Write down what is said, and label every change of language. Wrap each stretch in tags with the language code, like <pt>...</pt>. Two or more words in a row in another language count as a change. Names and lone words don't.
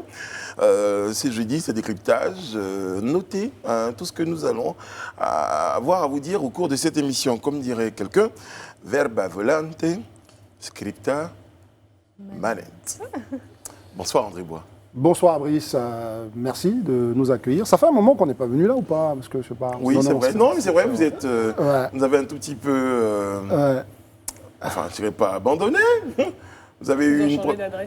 <fr>C'est jeudi, c'est décryptage. Notez tout ce que nous allons avoir à vous dire au cours de cette émission. Comme dirait quelqu'un,</fr> <la>verba volante, scripta manet.</la> <fr>Bonsoir André Bois. Bonsoir Brice, merci de nous accueillir. Ça fait un moment qu'on n'est pas venu là ou pas? Parce que je sais pas. Oui, c'est vrai. Non, mais c'est vrai, vous êtes. Vous avez un tout petit peu. Enfin, je ne dirais pas abandonné. Vous avez eu changé d'adresse.</fr>